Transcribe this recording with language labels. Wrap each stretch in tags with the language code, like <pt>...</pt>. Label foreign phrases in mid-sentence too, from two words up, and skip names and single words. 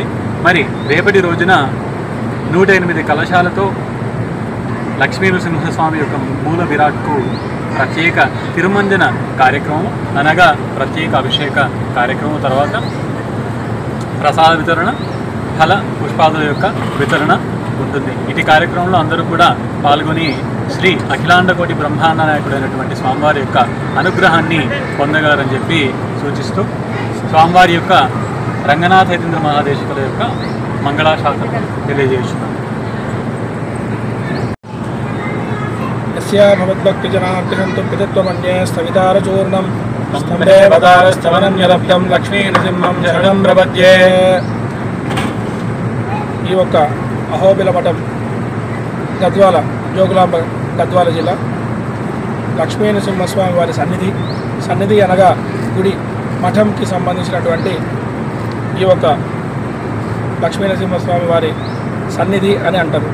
<te>మరి రేపటి రోజున 108 కలశాలతో లక్ష్మీ నృసింహస్వామి యొక్క మూల విరాట్కు ప్రత్యేక తిరుమంజన కార్యక్రమం అనగా ప్రత్యేక అభిషేక కార్యక్రమం, తర్వాత ప్రసాద వితరణ, ఫల పుష్పాదుల యొక్క వితరణ ఉంటుంది. ఇటు కార్యక్రమంలో అందరూ కూడా పాల్గొని శ్రీ అఖిలాండకోటి బ్రహ్మాండ నాయకుడైనటువంటి స్వామివారి యొక్క అనుగ్రహాన్ని పొందగలరని చెప్పి సూచిస్తూ స్వామివారి యొక్క రంగనాథ యతీంద్ర మహాదేశికుల యొక్క మంగళాశాసనం తెలియజేస్తున్నాను.</te> <sa>भवद्भक्तिजनार्तिहन्तु पितत्वमन्ये स्थवितारचूर्णं स्तम्भे वदारस्तवनं यदब्दं लक्ष्मी नृसिंहं शरणं प्रपद्ये.</sa> <te>ఈ ఒక్క అహోబిల మఠం గద్వాల, జోగులాంబ గద్వాల జిల్లా లక్ష్మీ నృసింహస్వామి వారి సన్నిధి అనగా గుడి, మఠంకి సంబంధించినటువంటి ఈ ఒక్క లక్ష్మీ నృసింహస్వామి వారి సన్నిధి అని అంటారు.</te>